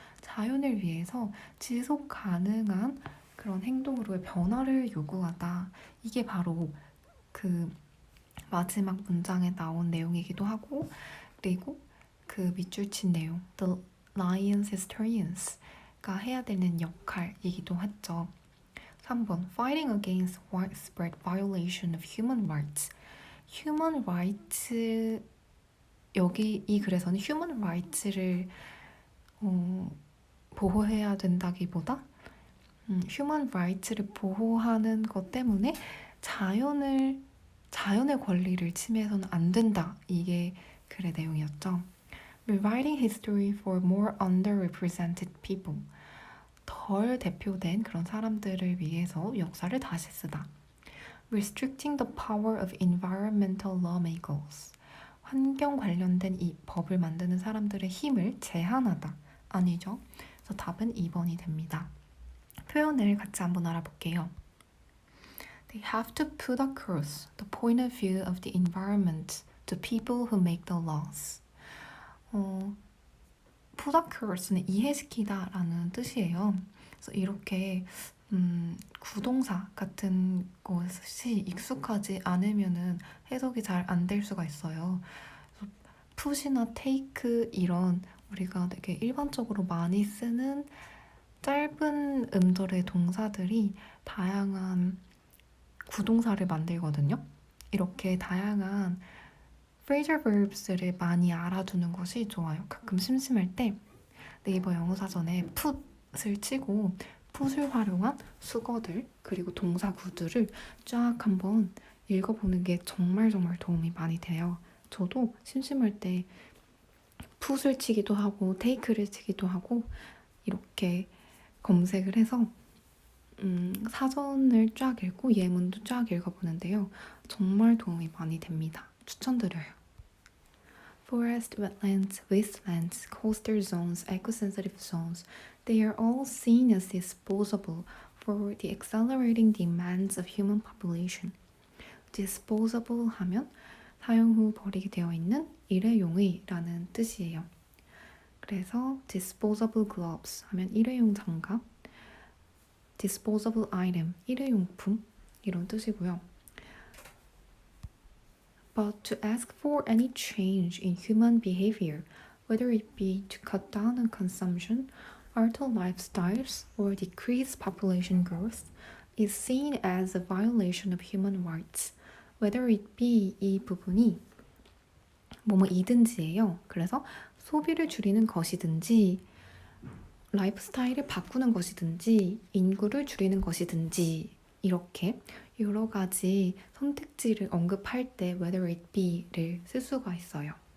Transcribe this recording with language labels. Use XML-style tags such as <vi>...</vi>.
<ko>자연을 위해서 지속 가능한 그런 행동으로의 변화를 요구하다. 이게 바로 그 마지막 문장에 나온 내용이기도 하고 그리고 그 밑줄 친 내용 The Lions Historians가 해야 되는 역할이기도 했죠.</ko> <en>3번 Fighting against widespread violation of human rights.</en> <ko>Human rights 여기 이 글에서는 human rights를 보호해야 된다기보다 human rights를 보호하는 것 때문에 자연의 권리를 침해해서는 안 된다. 이게 글의 내용이었죠.</ko> <en>Rewriting history for more underrepresented people.</en> <ko>덜 대표된 그런 사람들을 위해서 역사를 다시 쓰다.</ko> <en>Restricting the power of environmental lawmakers.</en> <ko>환경 관련된 이 법을 만드는 사람들의 힘을 제한하다. 아니죠. 그래서 답은 2번이 됩니다. 표현을 같이 한번 알아볼게요.</ko> <en>They have to put across the point of view of the environment to people who make the laws.</en> <ko>put across는 이해시키다 라는 뜻이에요. 그래서 이렇게 구동사 같은 것이 익숙하지 않으면은 해석이 잘 안 될 수가 있어요. put이나 take 이런 우리가 되게 일반적으로 많이 쓰는 짧은 음절의 동사들이 다양한 구동사를 만들거든요. 이렇게 다양한 phrasal verbs를 많이 알아두는 것이 좋아요. 가끔 심심할 때 네이버 영어사전에 put을 치고 put을 활용한 수거들 그리고 동사 구두를 쫙 한번 읽어보는 게 정말 도움이 많이 돼요. 저도 심심할 때 put을 치기도 하고 take를 치기도 하고 이렇게 검색을 해서 사전을 쫙 읽고 예문도 쫙 읽어보는데요. 정말 도움이 많이 됩니다. 추천드려요.</ko> <en>Forest, wetlands, wastelands, coastal zones, eco-sensitive zones, they are all seen as disposable for the accelerating demands of human population.</en> <ko>disposable 하면 사용 후 버리게 되어 있는 일회용의 라는 뜻이에요. 그래서 disposable gloves 하면 일회용 장갑, disposable item, 일회용품 이런 뜻이고요.</ko> <en>But to ask for any change in human behavior, whether it be to cut down on consumption, alter lifestyles, or decrease population growth, is seen as a violation of human rights.</en> <ko>Whether it be 이 부분이 뭐뭐이든지예요. 그래서 소비를 줄이는 것이든지 라이프스타일을 바꾸는 것이든지 인구를 줄이는 것이든지 이렇게 여러 가지 선택지를 언급할 때 whether it be를 쓸 수가 있어요.</ko>